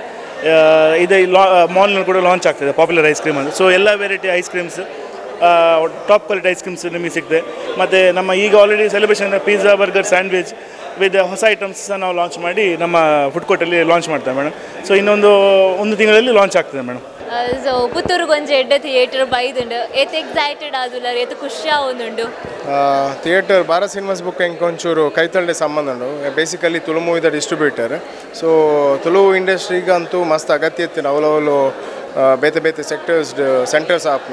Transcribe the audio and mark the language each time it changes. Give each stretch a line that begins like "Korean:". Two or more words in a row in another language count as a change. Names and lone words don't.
Kannada: ಇದು ಮಾಲ್ನಲ್ಲಿ ಕೂಡ ಲಾಂಚ್ ಆಗ್ತದೆ
English: popular ice cream
Kannada: ಅಂತ. ಸೊ ಎಲ್ಲ
English: variety ice creams, top quality ice creams
Kannada: ನಿಮಗೆ ಸಿಗ್ತದೆ. ಮತ್ತು ನಮ್ಮ ಈಗ ಆಲ್ರೆಡಿ
English: celebration pizza, burger, sandwich with
Kannada: ಹೊಸ ಐಟಮ್ಸ್ ನಾವು ಲಾಂಚ್ ಮಾಡಿ ನಮ್ಮ ಫುಡ್ ಕೋರ್ಟಲ್ಲಿ ಲಾಂಚ್ ಮಾಡ್ತೇವೆ ಮೇಡಮ್. ಸೊ ಒಂದು ತಿಂಗಳಲ್ಲಿ ಲಾಂಚ್ ಆಗ್ತದೆ ಮೇಡಮ್.
Tulu: ಸೊ ಪುತ್ತೂರಿಗೊಂದು ಎಡ್ಡೆ ಥಿಯೇಟರ್ ಬೈದುಂಡು ಏತ್ ಎಕ್ಸೈಟೆಡ್ ಆದುಲ್ಲ, ಏತ್ ಖುಷಿ ಆವೊಂದುಂಡು. ಥಿಯೇಟರ್ ಭಾರತ್ ಸಿನಿಮಾಸ್ ಬುಕ್ ಹೆಂಗೆ ಒಂಚೂರು ಕೈತಳ್ಳೆ ಸಂಬಂಧ ಉಂಡು. ಬೇಸಿಕಲಿ ತುಳು ಮೂವಿದ ಡಿಸ್ಟ್ರಿಬ್ಯೂಟರ್. ಸೊ ತುಳು ಇಂಡಸ್ಟ್ರಿಗೆ ಅಂತೂ ಮಸ್ತ್ ಅಗತ್ಯ ಇತ್ತು. ಅವಲವಲು ಬೇತೆ ಬೇತೆ ಸೆಂಟರ್ಸ್ ಆಪ್ನ.